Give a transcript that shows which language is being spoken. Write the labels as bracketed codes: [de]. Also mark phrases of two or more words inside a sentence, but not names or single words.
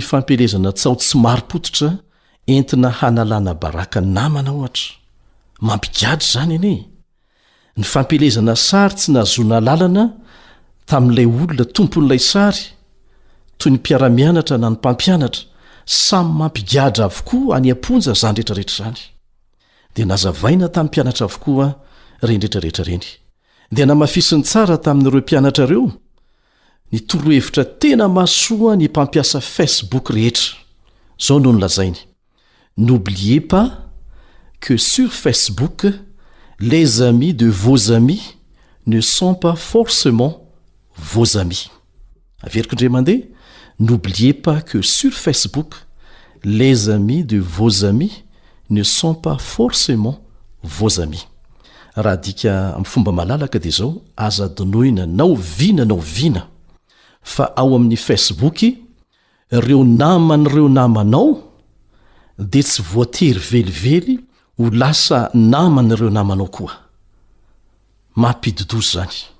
[mg] fampelezana tsao tsy maro-pototra entina hanalana baraka namana ohatra mampigady zany anie ny fampelezana sary tsy nahazoana lalana tamin'ilay olona tompon'ilay sary toy ny mpiara-mianatra na ny mpampianatra samy mampigadra avokoa any amponja zany rehetrarehetra zany dia nazavaina tamin'ny mpianatra avokoa reny rehetrarehetra reny dia namafisiny tsara tamin'ireo mpianatra ireo ny torohevitra tena masoa ny mpampiasa Facebook rehetra zao no nolazainy [fr] n'oubliez pas que sur Facebook les amis de vos amis ne sont pas forcément vos amis [mg] averiko ndre mandeha [fr] n'oubliez pas que sur Facebook les amis de vos amis [mg] ne sont pas forcément vos amis raha dika amin'ny fomba malalaka dia zao aza donoina nao vina fa ao amin'ny Facebook reo naman'ireo namanao dia tsy voatery velively ho lasa naman'ireo namanao koa mampidodozy zany